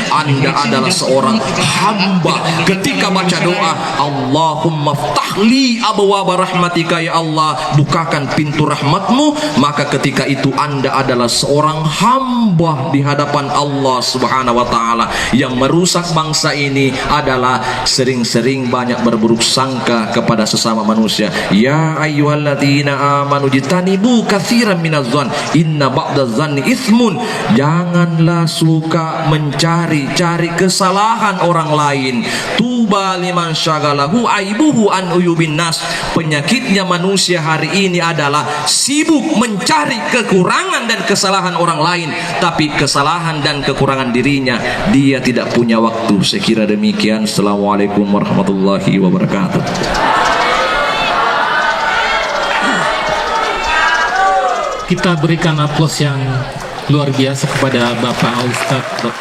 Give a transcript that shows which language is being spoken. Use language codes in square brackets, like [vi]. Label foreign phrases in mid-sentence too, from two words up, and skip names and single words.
[id] Anda adalah seorang hamba. Ketika baca doa berdoa, [ar] اللهم افتح لي أبواب رحمتك, [id] ya Allah, bukakan pintu rahmatmu. Maka ketika itu Anda adalah seorang hamba di hadapan Allah [ar] سبحانه وتعالى. [id] Yang merusak bangsa ini adalah sering-sering banyak berburuk sangka kepada sesama manusia. [ar] يا أيها الذين آمنوا اجتنبوا كثيرا من الظن إن بعض الظن إثم. [id] Janganlah suka mencari-cari kesalahan orang lain. [ar] طوبى لمن شغله عيبه عن عيوب الناس. [id] Penyakitnya manusia hari ini adalah sibuk mencari kekurangan dan kesalahan orang lain, tapi kesalahan dan kekurangan dirinya dia tidak punya waktu. Saya kira demikian. [ar] السلام عليكم ورحمة الله وبركاته. [id] Kita berikan aplaus yang luar biasa kepada Bapak Ustadz Dr.